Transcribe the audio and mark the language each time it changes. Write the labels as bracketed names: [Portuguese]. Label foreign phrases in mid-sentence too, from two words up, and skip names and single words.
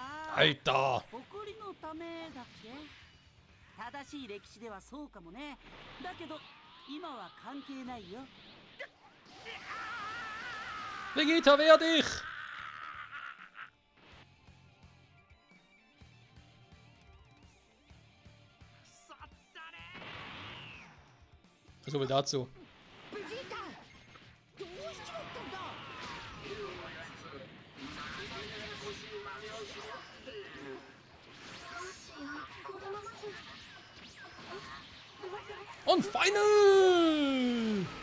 [German] Alter! [Japanese] 誇りのためだっけ？正しい歴史ではそうかもね。だけど今は関係ないよ。 [German] Vegeta, wehr dich! So viel dazu. Und Final!